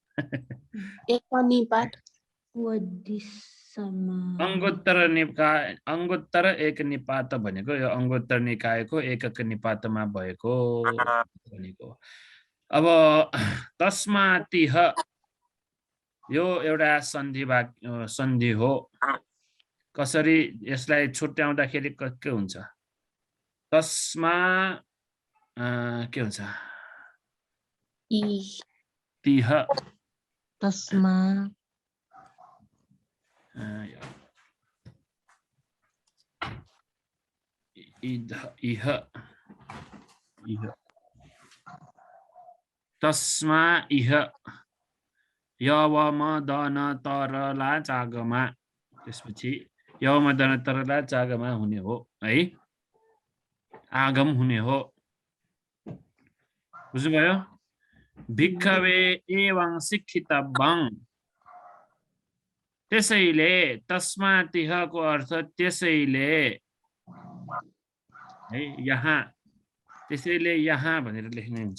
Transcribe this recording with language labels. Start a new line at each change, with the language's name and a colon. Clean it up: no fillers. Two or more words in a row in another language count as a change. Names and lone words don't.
Nepali: अंगोत्तर एक निपात भनेको यो अंगोत्तर निकायको एकक निपातमा भएको भनेको। अब तस्मातिह यो एउटा सन्धि हो। कसरी यसलाई छुट्याउँदाखेरि के हुन्छ? तस्मा के हुन्छ?
Pali: तिह तस्मा इह तस्मा इह यवमदन तरला चागमा।
Nepali: त्यसपछि
Pali: यवमदन तरला चागमा
Nepali: हुने हो है, आगम हुने हो। बुझ्नुभयो?
Pali: भिक्खवे एवं शिक्षितव्यं।
Nepali: त्यसैले तस्मातिहको अर्थ त्यसैले है, यहाँ त्यसैले यहाँ भनेर लेख्ने हुन्छ।